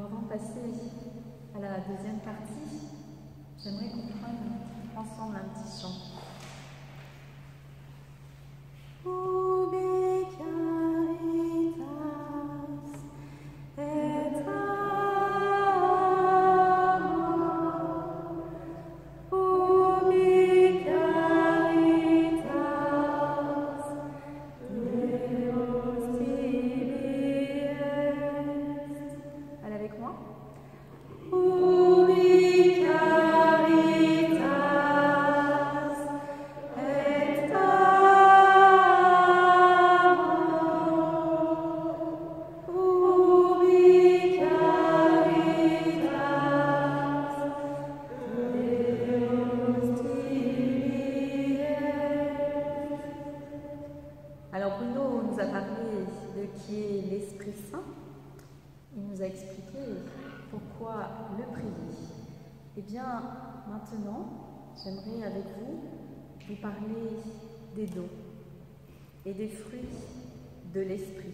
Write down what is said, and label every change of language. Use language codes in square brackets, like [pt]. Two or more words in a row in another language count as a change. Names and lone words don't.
[fr] passer à la deuxième partie, j'aimerais qu'on prenne ensemble un petit chant. [la] Ubi caritas et amor, ubi caritas Deus tibi est. [fr] Allez avec moi. [la] Ubi caritas et amor, ubi caritas Deus tibi est. [fr] Alors Bruno nous a parlé de qui est l'Esprit Saint. Il nous a expliqué pourquoi le prier. Eh bien, maintenant, j'aimerais avec vous parler des dons et des fruits de l'Esprit.